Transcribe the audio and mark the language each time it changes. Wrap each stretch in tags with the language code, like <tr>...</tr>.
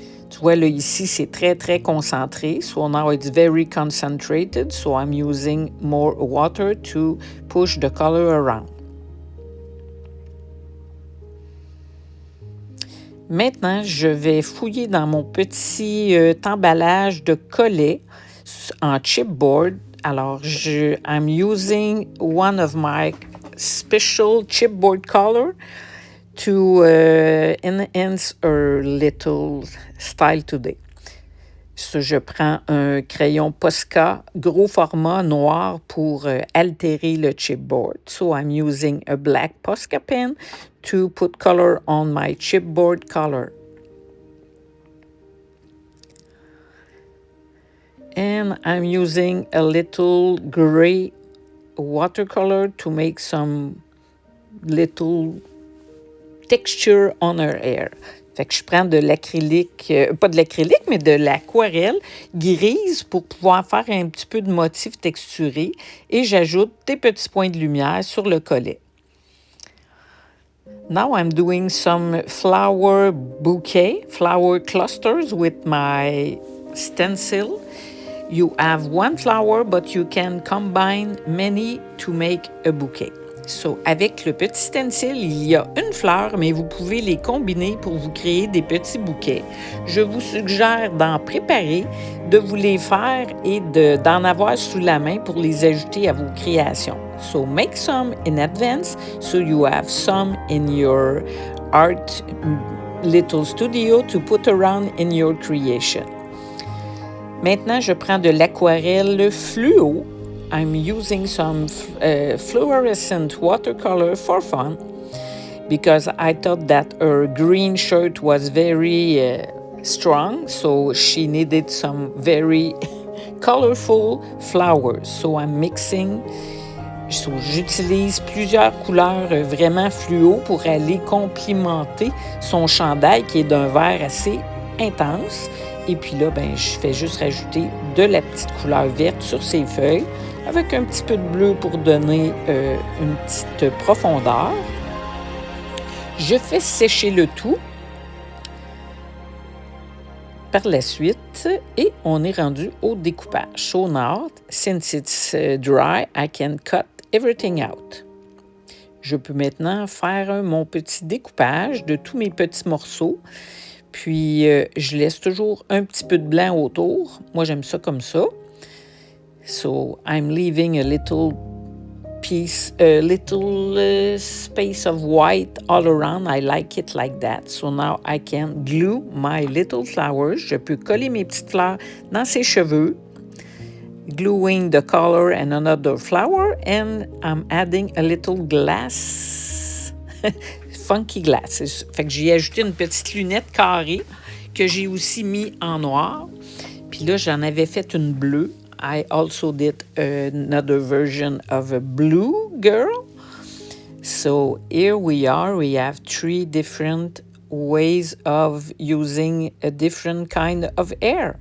<fr>Tu vois, là, ici, c'est très, très concentré.</fr> <en>So now it's very concentrated. So I'm using more water to push the color around.</en> <fr>Maintenant, je vais fouiller dans mon petit emballage de collets en chipboard.</fr> <en>Alors, I'm using one of my special chipboard color to enhance our little style today.</en> <fr>So, je prends un crayon Posca gros format noir pour altérer le chipboard.</fr> <en>So I'm using a black Posca pen to put color on my chipboard color. And I'm using a little gray watercolor to make some little texture on her hair.</en> <fr>Fait que je prends de l'acrylique, pas de l'acrylique, mais de l'aquarelle grise pour pouvoir faire un petit peu de motif texturé et j'ajoute des petits points de lumière sur le collet.</fr> <en>Now I'm doing some flower bouquet, flower clusters with my stencil. You have one flower, but you can combine many to make a bouquet.</en> <fr>So, avec le petit stencil, il y a une fleur, mais vous pouvez les combiner pour vous créer des petits bouquets. Je vous suggère d'en préparer, de vous les faire et d'en avoir sous la main pour les ajouter à vos créations.</fr> <en>So, make some in advance so you have some in your art little studio to put around in your creation.</en> <fr>Maintenant, je prends de l'aquarelle fluo.</fr> <en>I'm using some fluorescent watercolor for fun because I thought that her green shirt was very strong, so she needed some very colorful flowers. So I'm mixing.</en> <fr>So, j'utilise plusieurs couleurs vraiment fluo pour aller complimenter son chandail qui est d'un vert assez intense. Et puis là, ben, je fais juste rajouter de la petite couleur verte sur ses feuilles avec un petit peu de bleu pour donner une petite profondeur. Je fais sécher le tout par la suite et on est rendu au découpage.</fr> <en>So now, since it's dry, I can cut everything out.</en> <fr>Je peux maintenant faire mon petit découpage de tous mes petits morceaux. Puis, je laisse toujours un petit peu de blanc autour. Moi, j'aime ça comme ça.</fr> <en>So, I'm leaving a little piece, a little space of white all around. I like it like that. So now I can glue my little flowers.</en> <fr>Je peux coller mes petites fleurs dans ses cheveux.</fr> <en>Gluing the color and another flower. And I'm adding a little glass. Funky glasses.</en> <fr>Fait que j'ai ajouté une petite lunette carrée que j'ai aussi mis en noir. Puis là, j'en avais fait une bleue.</fr> <en>I also did another version of a blue girl. So here we are. We have 3 different ways of using a different kind of hair.</en>